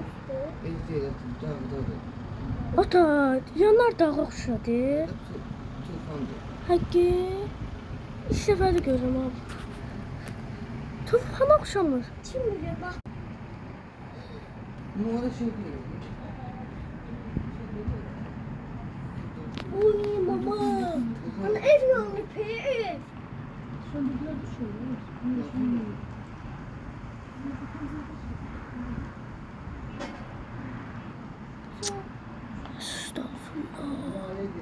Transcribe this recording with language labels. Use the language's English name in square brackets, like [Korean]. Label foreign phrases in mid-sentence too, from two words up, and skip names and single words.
[Azerbaijani] Ata, yanar dağa oxşadı. Həqqi. İlk dəfə də görürəm abi. Tufana oxşamır. [Turkish] Kim bilir bak. Numara şey diyor. Uy mama. Hani ev yandı ev. Estağfurullah.